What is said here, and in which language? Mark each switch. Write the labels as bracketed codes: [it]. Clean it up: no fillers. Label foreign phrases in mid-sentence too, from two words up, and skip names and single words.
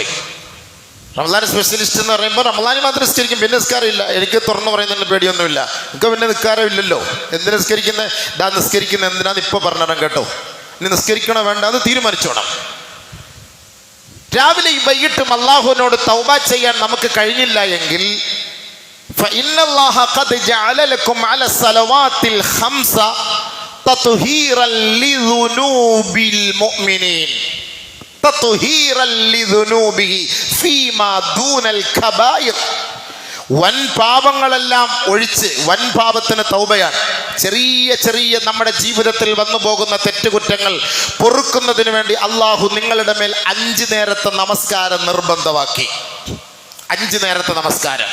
[ml] റമദാൻ സ്പെഷ്യലിസ്റ്റ് എന്ന് പറയുമ്പോൾ റമദാനിൽ മാത്രം നിസ്കരിക്കും, പിന്നെ നിസ്കാരമില്ല. എനിക്ക് തുറന്നു പറയുന്നതിന് പേടിയൊന്നുമില്ല, എനിക്ക് പിന്നെ നിസ്കാരമില്ലല്ലോ. എന്ത് നിസ്കരിക്കുന്നത്? നിസ്കരിക്കുന്നത് എന്തിനാന്ന് ഇപ്പൊ പറഞ്ഞിടാം കേട്ടോ. ഇനി നിസ്കരിക്കണോ വേണ്ട അത് തീരുമാനിച്ചോണം. രാവിലെയും വൈകിട്ടും അള്ളാഹുവിനോട് തൗബ ചെയ്യാൻ നമുക്ക് കഴിഞ്ഞില്ല എങ്കിൽ [ar] فإن الله قد جعل لكم على الصلوات الخمس تطهيرا لذنوب المؤمنين تطهيرا لذنوبه فيما دون الكبائر. [ml] വൻ പാപങ്ങളെല്ലാം ഒഴിച്ച്, വൻ പാപത്തിന് തൗബയാണ്, ചെറിയ ചെറിയ നമ്മുടെ ജീവിതത്തിൽ വന്നു പോകുന്ന തെറ്റുകുറ്റങ്ങൾ പൊറുക്കുന്നതിന് വേണ്ടി അള്ളാഹു നിങ്ങളുടെ മേൽ 5 നേരത്തെ നമസ്കാരം നിർബന്ധമാക്കി. 5 നേരത്തെ നമസ്കാരം.